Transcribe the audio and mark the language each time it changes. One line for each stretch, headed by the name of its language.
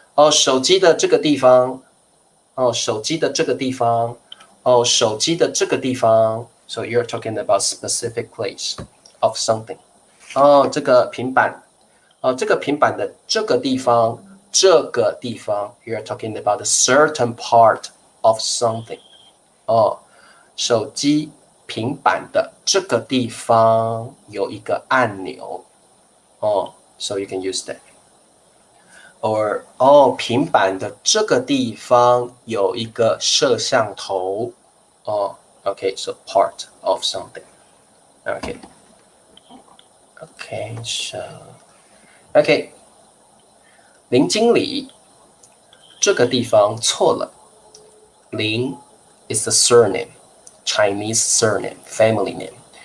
Chinese: 手机的这个地方，手机的这个地方，手机的这个地方。
English: So you're talking about specific place of something.
Chinese: 这个平板，这个平板的这个地方，这个地方。
English: You're talking about a certain part of something.
Chinese: 手机平板的这个地方有一个按钮。
English: So you can use that.
Chinese: Or 平板的这个地方有一个摄像头。
English: Okay, so part of something. Okay, so okay.
Chinese: 林经理，这个地方错了。
English: 林 is a surname, Chinese surname, family name.